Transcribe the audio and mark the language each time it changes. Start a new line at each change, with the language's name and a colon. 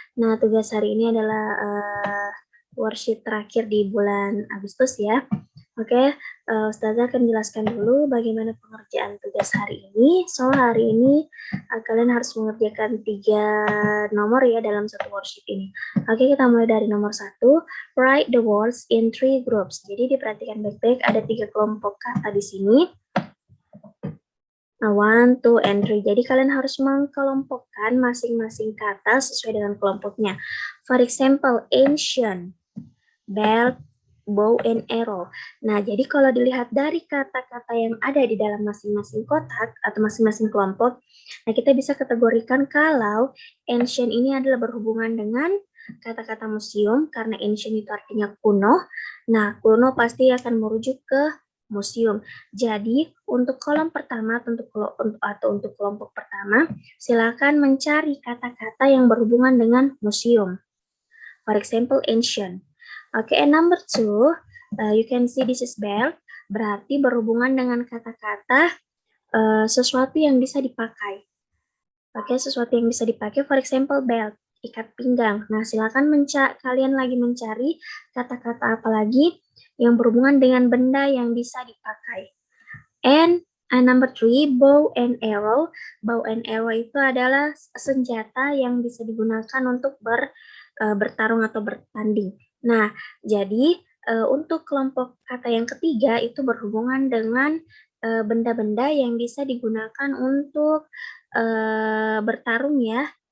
Indonesian: Nah, tugas hari ini adalah worksheet terakhir di bulan Agustus ya. Oke, Ustazah akan jelaskan dulu bagaimana pengerjaan tugas hari ini. So, hari ini kalian harus mengerjakan 3 nomor ya dalam satu worksheet ini. Oke, kita mulai dari nomor 1.
English: Write the words in 3 groups.
Indonesian: Jadi diperhatikan baik-baik, ada 3 kelompok kata di sini.
English: 1, 2, and 3.
Indonesian: Jadi kalian harus mengkelompokkan masing-masing kata sesuai dengan kelompoknya.
English: For example, ancient, belt, bow and arrow.
Indonesian: Nah, jadi kalau dilihat dari kata-kata yang ada di dalam masing-masing kotak atau masing-masing kelompok, nah kita bisa kategorikan kalau ancient ini adalah berhubungan dengan kata-kata museum, karena ancient itu artinya kuno. Nah, kuno pasti akan merujuk ke museum. Jadi, untuk kolom pertama untuk kelompok pertama, silakan mencari kata-kata yang berhubungan dengan museum.
English: For example, ancient. Okay, and number 2, you can see this is belt,
Indonesian: berarti berhubungan dengan kata-kata sesuatu yang bisa dipakai. Oke, sesuatu yang bisa dipakai,
English: for example,
Indonesian: belt, ikat pinggang. Nah, silakan kalian lagi mencari kata-kata apa lagi yang berhubungan dengan benda yang bisa dipakai.
English: And number 3, bow and arrow.
Indonesian: Bow and arrow itu adalah senjata yang bisa digunakan untuk bertarung atau bertanding. Nah, jadi untuk kelompok kata yang ketiga itu berhubungan dengan benda-benda yang bisa digunakan untuk bertarung ya.